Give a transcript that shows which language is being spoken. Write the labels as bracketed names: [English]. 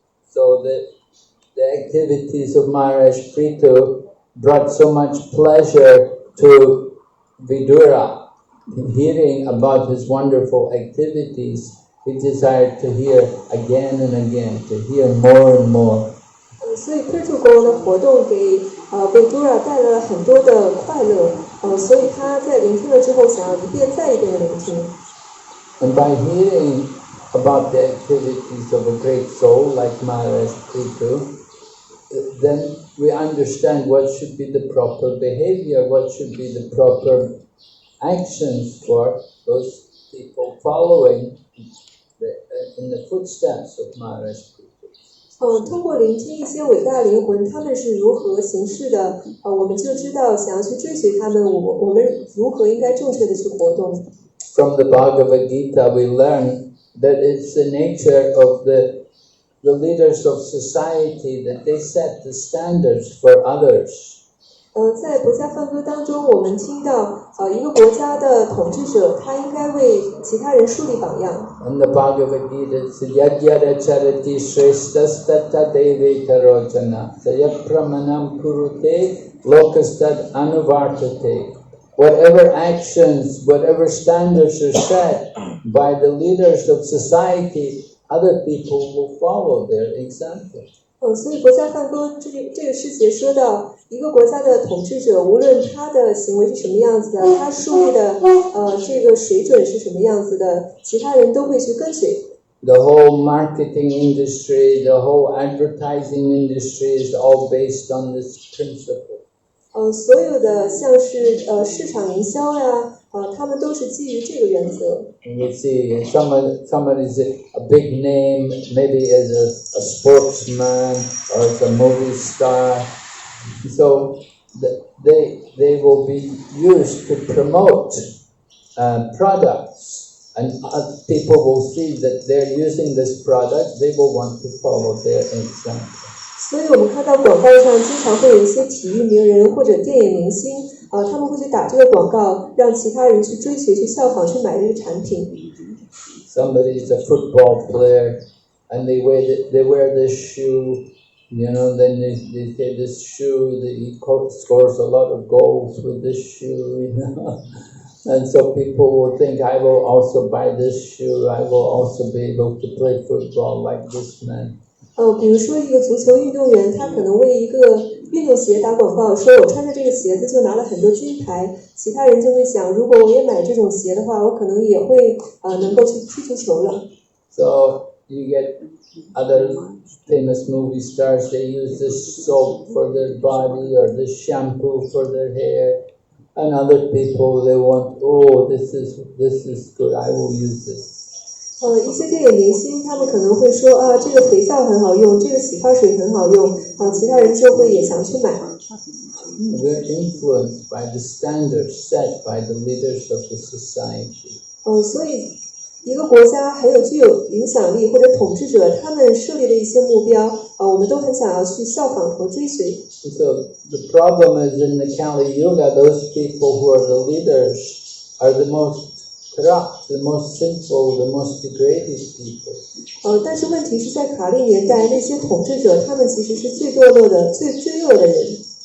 [English] So the activities of Maharaj Prithu brought so much pleasure to Vidura. In hearing about his wonderful activities, he desired to hear again and again, to hear more and more. [Chinese] 所以特度国王的活动给维多拉带来了很多的快乐，所以他在聆听了之后，想要一遍再一遍的聆听。 [English] And by hearing about the activities of a great soul like Maharaj Prithu, then we understand what should be the proper behavior, what should be the proper actions for those people following in the footsteps of Maharaj Prithu. [Chinese] 通过聆听一些伟大灵魂他们是如何行事的，我们就知道想要去追随他们，我们如何应该正确的去活动。 [English] From the Bhagavad Gita, we learn that it's the nature of the leaders of society that they set the standards for others. [Chinese] 在国家梵歌当中，我们听到一个国家的统治者，他应该为其他人树立榜样。 [English] In the Bhagavad Gita, it says, [Sanskrit] Yad yada charati shreshtas tatta deve tarojana sayat pramanam kurute lokastad anuvartate. [English] Whatever actions, whatever standards are set by the leaders of society, other people will follow their example. [Chinese] 所以国家梵歌这个诗节说到，一个国家的统治者，无论他的行为是什么样子的，他树立的这个水准是什么样子的，其他人都会去跟随。 [English] The whole marketing industry, the whole advertising industry is all based on this principle. [Chinese] 所有的像是市场营销呀，他们都是基于这个原则。 [English] You see, somebody is a big name, maybe as a sportsman or as a movie star. So they will be used to promote products, and people will see that they're using this product. They will want to follow their example. [Chinese] 所以我们看到广告上经常会有一些体育名人或者电影明星，他们会去打这个广告，让其他人去追随、去效仿、去买这个产品。 [English] Somebody is a football player, and they wear this shoe, then they say this shoe, that he scores a lot of goals with this shoe, And so people will think, I will also buy this shoe, I will also be able to play football like this man. [Chinese] 比如说一个足球运动员，他可能为一个运动鞋打广告，说我穿着这个鞋子就拿了很多金牌，其他人就会想，如果我也买这种鞋的话，我可能也会能够去踢足球了。 [English] So you get other famous movie stars, they use this soap for their body or this shampoo for their hair, and other people they want, this is good, I will use this. [Chinese] 一些电影明星他们可能会说啊，这个肥皂很好用，这个洗发水很好用，其他人就会也想去买。 [English] We're influenced by the standards set by the leaders of the society. [Chinese] 所以一个国家还有具有影响力或者统治者他们设立的一些目标，我们都很想要去效仿和追随。 [English] So the problem is in the Kali Yuga, those people who are the leaders are the most corrupt, the most sinful, the most degraded people. [Chinese] 但是问题是在卡利年代，那些统治者他们其实是最堕落的、最罪恶的人。